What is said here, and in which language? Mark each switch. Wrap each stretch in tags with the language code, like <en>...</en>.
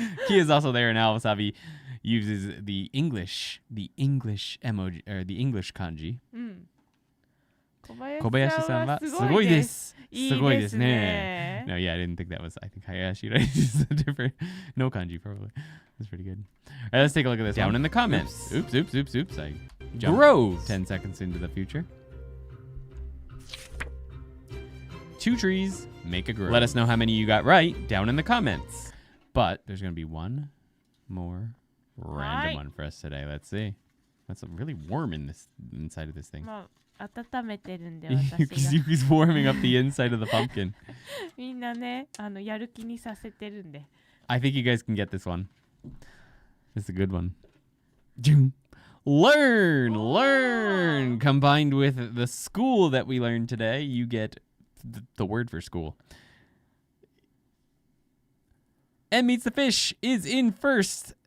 <en>He is also there, and Awasabi uses the English emoji or the English kanji.</en> <ja>うん。小小林さんはすごいです。すごいですね。</ja> <en>No, yeah, I didn't think that was. I think Hayashi right is a different. No kanji probably. That's pretty good. All right, let's take a look at this down in the comments. Oops. I jumped Grove. 10 seconds into the future. 2 trees make a grove. Let us know how many you got right down in the comments. But there's going to be one more random one for us today. Let's see. That's really warm inside of this thing.</en> <ja>まあ温めてるんで私が</ja> <en>He's warming up the inside of the pumpkin.</en> <ja>みんなねやる気にさせてるんで</ja> <en>I think you guys can get this one. It's a good one. Learn. Combined with the school that we learned today, you get the word for school. And Meets the Fish is in first.</en>